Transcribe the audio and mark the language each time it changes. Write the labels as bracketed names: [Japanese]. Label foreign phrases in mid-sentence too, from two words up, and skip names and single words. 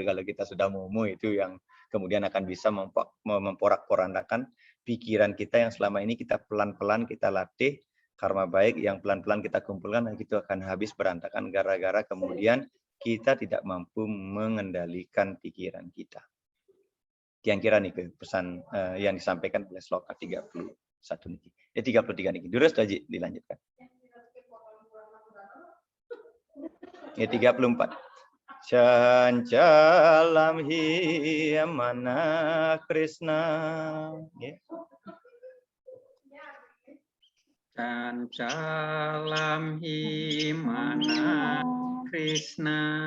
[Indonesian] Kalau kita sudah momo itu yang kemudian akan bisa memporak-porandakan pikiran kita yang selama ini kita pelan-pelan kita latih, karma baik yang pelan-pelan kita kumpulkan dan itu akan habis berantakan gara-gara kemudian kita tidak mampu mengendalikan pikiran kita. Kira-kira nih pesan yang disampaikan oleh sloka 31 niki. 33 niki. Durus tadi dilanjutkan. Ya 34. [Sanskrit] Cancalam hi mana Krishna. [Indonesian] Ya. [Sanskrit] Cancalam hi mana Krishna.